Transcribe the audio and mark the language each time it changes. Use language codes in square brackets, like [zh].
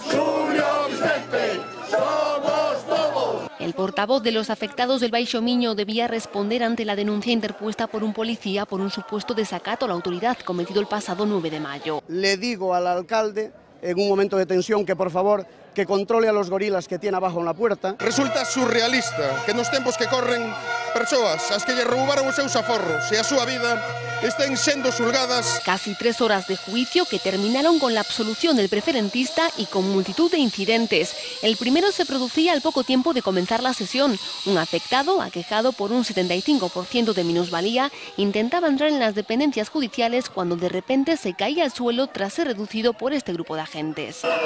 [es] ¡Xulio Vicente! ¡Somos todos! El portavoz de los afectados del Baixo Miño debía responder ante la denuncia interpuesta por un policía por un supuesto desacato a la autoridad cometido el pasado 9 de mayo. Le digo al alcalde, en un momento de tensión, que por favor que controle a los gorilas que tiene abajo en la puerta. [gl] Resulta surrealista que nos tempos que corren persoas as que lle roubaron os seus aforros e a súa vida estén sendo xulgadas. [es] Casi 3 horas de juicio que terminaron con la absolución del preferentista y con multitud de incidentes. El primero se producía al poco tiempo de comenzar la sesión. Un afectado, aquejado por un 75% de minusvalía, intentaba entrar en las dependencias judiciales cuando de repente se caía al suelo tras ser reducido por este grupo de agentes.